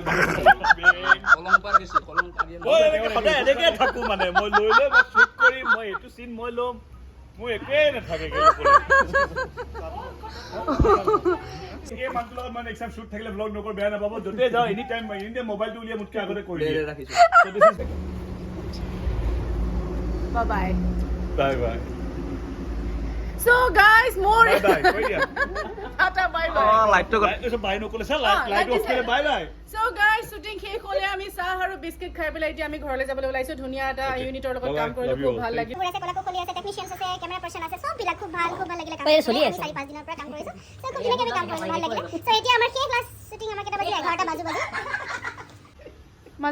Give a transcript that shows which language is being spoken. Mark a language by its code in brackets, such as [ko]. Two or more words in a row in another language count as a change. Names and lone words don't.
[as] কলং পাৰ গৈছে কলং পাৰিয়া মই এনেকে সদায় এনেকে থাকো মানে মই লৈ লৈ মই শ্বুট কৰি মই এইটো চিন মই ল'ম মোৰ একোৱে নাথাকে এই মানুহটোৰ লগত মই [en] next time [as] শ্বুট থাকিলে ব্লগ নকৰোঁ বেয়া নাপাব য'তে যাওঁ [en] any time [as] মোবাইলটো উলিয়াই মোতকৈ আগতে কৰি দিয়ে ৰাখিছোঁ [en] bye bye bye bye so guys मोर [as] বাই কৈ দিয়া [en] tata bye bye [as] লাইটটো এইটো বাই নকলে চা লাইট অফ কৰিলে বাই বাই [en] so guys [as] শুটিং শেষ হ'লে আমি চাহ আৰু বিস্কিট খাই পেলাই এতিয়া আমি ঘৰলৈ যাবলৈ ওলাইছো ধুনীয়া এটা ইউনিটৰ লগত কাম কৰিলো খুব ভাল লাগিল মোৰ আছে কলাকো কলি আছে টেকনিশিয়ানছ আছে [en] camera person [as] আছে সব বিলাক খুব ভাল লাগিলে কাম এই চলি আছে। 4-5 দিনৰ পৰা কাম কৰিছো সো খুব ধুনীয়াকৈ আমি কাম কৰিছো ভাল লাগিলে সো এতিয়া আমাৰ শেষ ক্লাছ শুটিং আমাৰ কেইটা বাজিলে 11টা বাজু